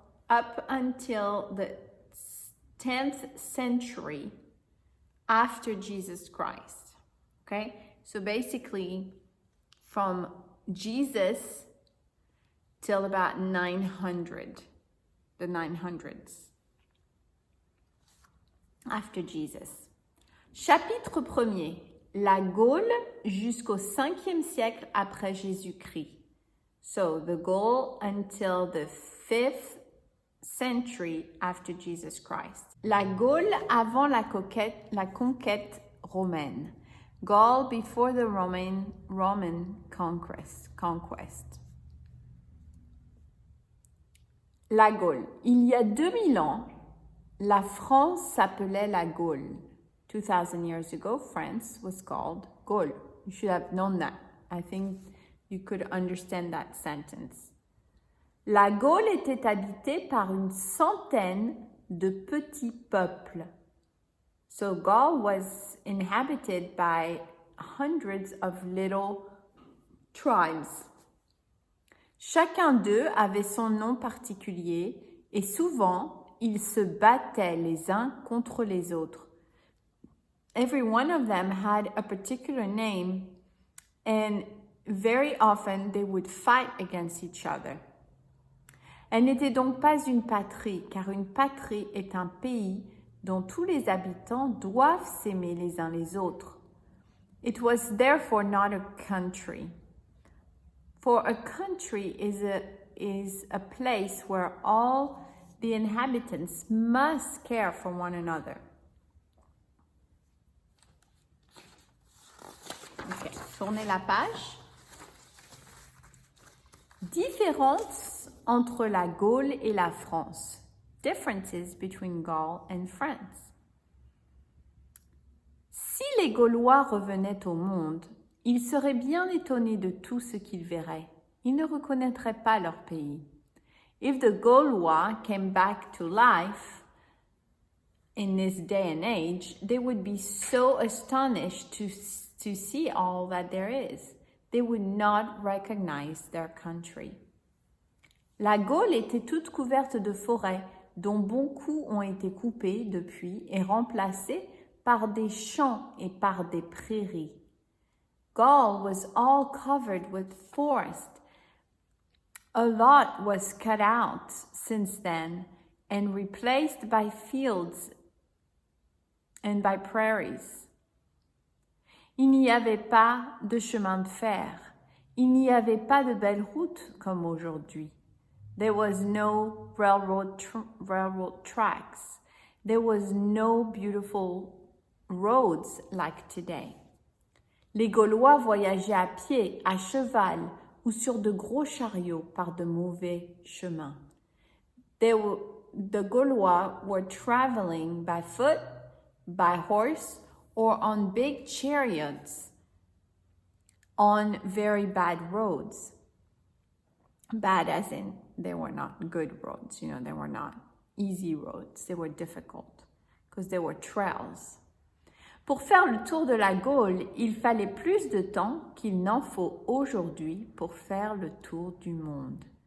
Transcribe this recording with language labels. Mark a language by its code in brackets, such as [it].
[en] Up until the 10th century after Jesus Christ. Okay? So basically, from Jesus till about 900, the 900s, after Jesus. [fr] Chapitre 1er, la Gaule jusqu'au 5e siècle après Jésus-Christ. [en] So the Gaule until the 5th century after Jesus Christ. [fr] La Gaule avant la conquête romaine. [en] Gaul before the Roman conquest. [fr] La Gaule. Il y a 2000 ans, la France s'appelait la Gaule. [en] 2000 years ago, France was called Gaule. You should have known that. I think you could understand that sentence. [fr] La Gaule était habitée par une centaine de petits peuples. [en] So Gaul was inhabited by hundreds of little tribes. [fr] Chacun d'eux avait son nom particulier et souvent ils se battaient les uns contre les autres. [en] Every one of them had a particular name and very often they would fight against each other. [fr] Elle n'était donc pas une patrie, car une patrie est un pays dont tous les habitants doivent s'aimer les uns les autres. [en] It was therefore not a country. For a country is a place where all the inhabitants must care for one another. [fr] Okay, tournez la page. Différences entre la Gaule et la France. [en] Differences between Gaul and France. [fr] Si les Gaulois revenaient au monde, ils seraient bien étonnés de tout ce qu'ils verraient. Ils ne reconnaîtraient pas leur pays. [en] If the Gaulois came back to life in this day and age, they would be so astonished to see all that there is. They would not recognize their country. [fr] La Gaule était toute couverte de forêts, dont beaucoup ont été coupés depuis et remplacés par des champs et par des prairies. [en] Gaul was all covered with forest. A lot was cut out since then and replaced by fields and by prairies. [fr] Il n'y avait pas de chemin de fer. Il n'y avait pas de belles routes comme aujourd'hui. [en] There was no railroad tracks. There was no beautiful roads like today. Les Gaulois voyageaient à pied, à cheval ou sur de gros chariots par de mauvais chemins. The Gaulois were traveling by foot, by horse, or on big chariots on very bad roads. Bad as in they were not good roads, they were not easy roads, they were difficult because they were trails. [fr] Pour faire le tour de la Gaule, il fallait plus de temps qu'il n'en faut aujourd'hui pour faire le tour du monde.